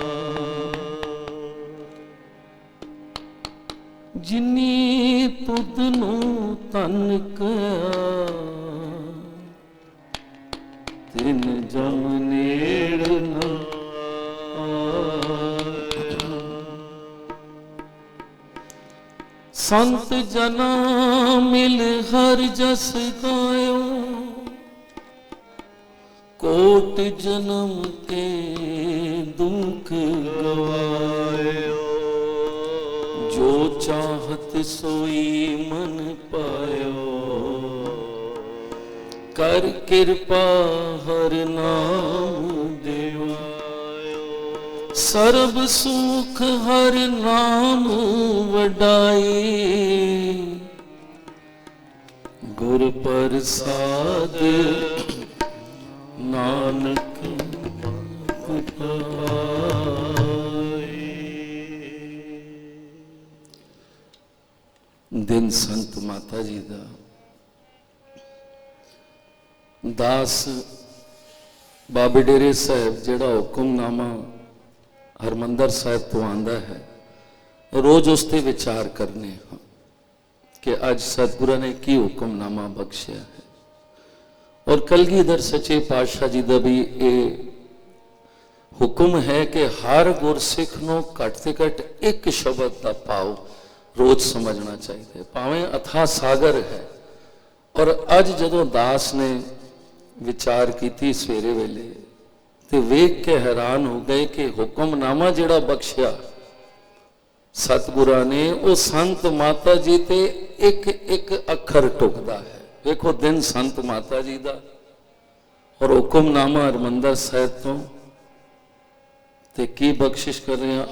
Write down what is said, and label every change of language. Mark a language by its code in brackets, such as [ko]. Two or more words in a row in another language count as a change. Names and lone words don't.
[pa] ਜਿਨੀ ਤੁਦਨੋ ਤਨ ਕਹਾ, ਤਿਨ ਜਮ ਨੇੜ ਨਾ ਆਇਆ। ਸੰਤ ਜਨਾ ਮਿਲ ਹਰ ਜਸ ਗਾਇਓ, ਕੋਟ ਜਨਮ ਕੇ ਦੁਖ ਗਵਾਇਓ, ਜੋ ਚਾਹਤ ਸੋਈ ਮਨ ਪਾਇਓ, ਕਰ ਕ੍ਰਿਪਾ ਹਰ ਨਾਮ ਦੇਵਾ, ਸਰਬ ਸੁਖ ਹਰ ਨਾਮ ਵਡਾਈ, ਗੁਰ ਪ੍ਰਸਾਦ ਨਾਨਕ ਪਾਏ। ਦਿਨ ਸੰਤ ਮਾਤਾ ਜੀ ਦਾ ਦਾਸ ਬਾਬੇ ਡੇਰੇ ਸਾਹਬ ਜਿਹੜਾ ਹੁਕਮਨਾਮਾ ਹਰਿਮੰਦਰ ਸਾਹਬ ਤੋਂ ਆਂਦਾ ਹੈ, ਰੋਜ਼ ਉਸ ਤੇ ਵਿਚਾਰ ਕਰਨੇ ਹਾਂ ਕਿ ਅੱਜ ਸਤਿਗੁਰੂ ਨੇ ਕੀ ਹੁਕਮਨਾਮਾ ਬਖ਼ਸ਼ਿਆ ਹੈ। [hi] और कलगीधर सच्चे पातशाह जी का भी ये हुक्म है कि [pa] ਹਰ ਗੁਰਸਿਖ ਨੂੰ ਘੱਟ ਤੇ ਘੱਟ [hi] एक शब्द का भाव रोज समझना चाहिए, [pa] ਭਾਵੇਂ ਅਥਾਹ ਸਾਗਰ ਹੈ। ਔਰ ਅੱਜ ਜਦੋਂ ਦਾਸ ਨੇ ਵਿਚਾਰ ਕੀ ਸਵੇਰੇ ਵੇਲੇ ਤੇ ਵੇਖ ਕੇ ਹੈਰਾਨ ਹੋ ਗਏ ਕਿ ਹੁਕਮਨਾਮਾ ਜਿਹੜਾ ਬਖ਼ਸ਼ਿਆ ਸਤਿਗੁਰਾਂ ਨੇ, ਉਹ ਸੰਤ ਮਾਤਾ ਜੀ ਤੇ ਇਕ ਇਕ ਅੱਖਰ ਢੁਕਦਾ ਹੈ। ਦੇਖੋ ਦਿਨ ਸੰਤ ਮਾਤਾ ਜੀ ਦਾ ਔਰ ਹੁਕਮਨਾਮਾ ਹਰਿਮੰਦਰ ਸਾਹਿਬ ਤੋਂ ਤੇ ਕੀ ਬਖ਼ਸ਼ਿਸ਼ ਕਰ ਰਹੇ ਹੈਂ।